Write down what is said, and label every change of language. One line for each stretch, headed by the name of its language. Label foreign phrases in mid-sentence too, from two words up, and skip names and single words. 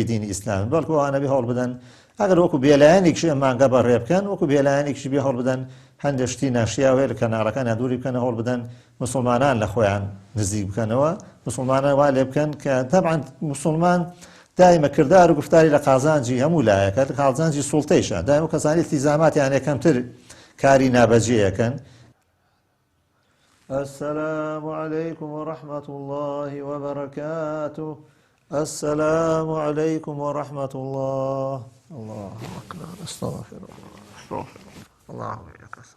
Central Kurdish: دینی ئیسلام بەڵکو ئەوانە بێ هەوڵ بدەن ئەگەر وەکو بێلایەنێکشی مانگە بە ڕێ بکەن وەکو بێلایەنێکشی بێ هەوڵ بدەن هەندێک شتی ناشیاوێ لە کەناڵەکانیان دووری بکەنە هەوڵ بدەن مسلمانان لە خۆیان نزیک بکەنەوە مسلمانان وا لێ بکەن کە تەبعاً مسلمان دائما کردار و گفتاری لە قازانجی هەموو لایەکە لە قازانجی سوڵتەیشە دائما کەسانی التیزاماتیان یەکەمتر کاری نابەجێیەکەن.
Arabic: السلام عليكم ورحمة الله وبركاته السلام عليكم ورحمة الله الله أكبر. استغفر الله. استغفر الله. الله